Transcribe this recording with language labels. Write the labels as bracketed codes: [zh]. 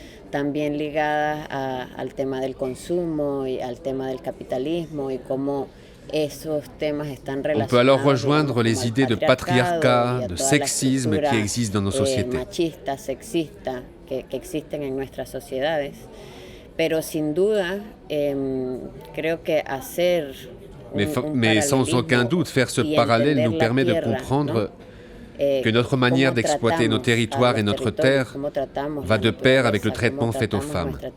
[es] También ligadas al tema del consumo y al tema del capitalismo y cómo esos temas están relacionados. [fr] On peut alors rejoindre les idées de patriarcat, de sexisme qui existent dans nos sociétés. [es] Machistas, sexistas que existen en nuestras sociedades. Pero sin duda, creo que hacer [fr] mais sans aucun doute, faire ce parallèle nous permet de comprendre que notre manière d'exploiter nos territoires et notre terre va de pair avec le traitement fait aux femmes.